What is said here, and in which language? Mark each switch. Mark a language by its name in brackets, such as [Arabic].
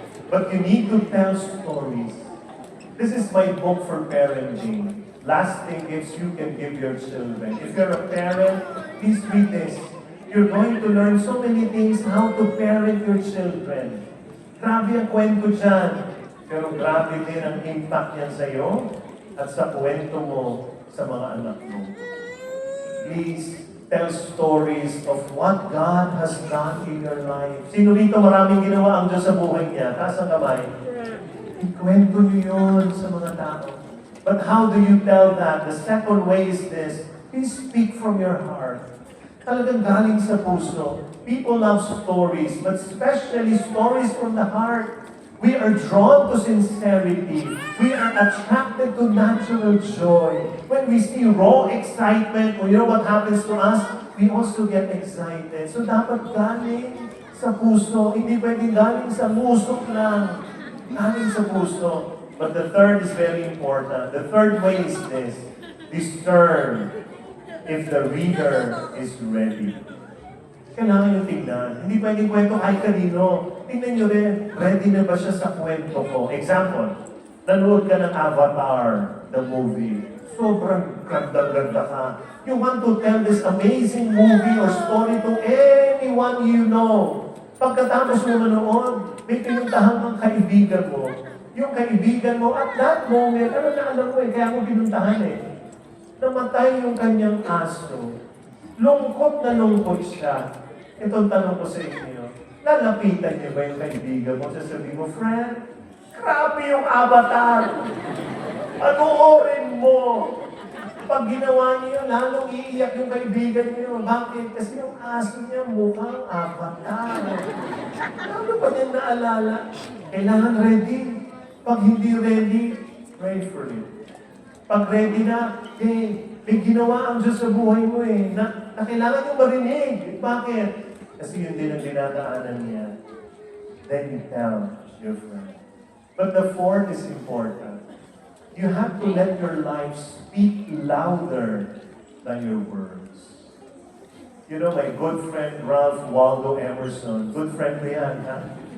[English] But you need to tell stories. This is my book for parenting. Lasting gifts you can give your children. If you're a parent, please read this. You're going to learn so many things how to parent your children. [Filipino] Grabe ang kwento dyan. Pero grabe din ang impact niyan sa'yo at sa kwento mo sa mga anak mo. [English] Please tell stories of what God has done in your life. [Filipino] Sino rito maraming ginawa ang Diyos sa buhay niya? Taas ang kamay. Ikwento niyo yun sa mga tao. [English] But how do you tell that? The second way is this. Please speak from your heart. [Filipino] Talagang galing sa puso. [English] People love stories, but especially stories from the heart. We are drawn to sincerity. We are attracted to natural joy. When we see raw excitement, you know what happens to us? We also get excited. [Filipino] So dapat galing sa puso. Hindi pwedeng galing sa musok lang. Galing sa puso. [English] But the third is very important. The third way is this. Discern if the reader is ready. [Filipino] Kailangan nyo tingnan. Hindi pwedeng kwento kahit kanino. Tingnan nyo rin, ready na ba siya sa kwento ko? Example, nanood ka ng Avatar, [English] the movie. [Filipino] Sobrang ganda-ganda ka. [English] You want to tell this amazing movie or story to anyone you know. [Filipino] Pagkatapos mo manood, may pinuntahan kang kaibigan mo. Yung kaibigan mo, [English] at that moment, [Filipino] ano na alam mo kaya mo pinuntahan namatay yung kanyang aso. Lungkot na lungkot siya. Itong tanong ko sa inyo, lalapitan niyo ba yung kaibigan mo? Sasabihin mo, friend, grabe yung Avatar. Panoorin mo. Pag ginawa niyo, lalong iiyak yung kaibigan niyo. Bakit? Kasi yung aso niya mukhang Avatar. Ano pa din naalala? Kailangan ready. Pag hindi [English] ready, pray for it. [Filipino] Pag ready na, may ginawa ang Diyos sa buhay mo na kailangan nyo marinig. Bakit? Kasi yun din ang dinadaanan niya. [English] Then you tell your friend. But the fourth is important. You have to let your life speak louder than your words. You know, my good friend Ralph Waldo Emerson, good friend [Filipino] ko yan, ha?